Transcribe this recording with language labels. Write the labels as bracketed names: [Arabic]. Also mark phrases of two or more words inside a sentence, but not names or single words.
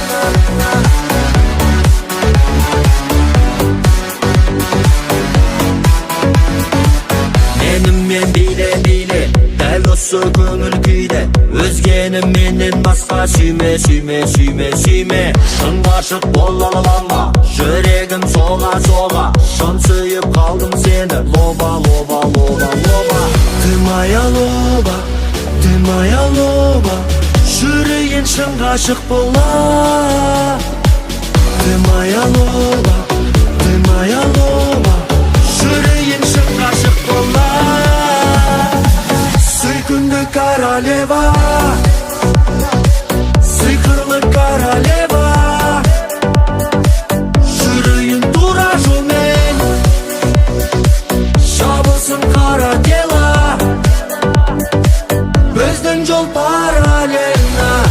[Kazakh] Менімен биле, дәл осы көңіл күйде, өзгені менен басқа сүйме, сүйме, сүйме, сүйме. Шын ғашық бола алама, жүрегім соға-соға, шын сүйіп қалдым сені, лоба, лоба, лоба, лоба. [Russian] Ты моя лоба, ты моя лоба, [Kazakh] жүрейін шын ғашық бола. [Russian] Ты моя лоба, ты моя лоба, [Kazakh] жүрейін шын ғашық бола. Сүйкімді королева, сиқырлы королева, жүрейін тура жолмен, шабылсын қара дела, біздің жол параллельно.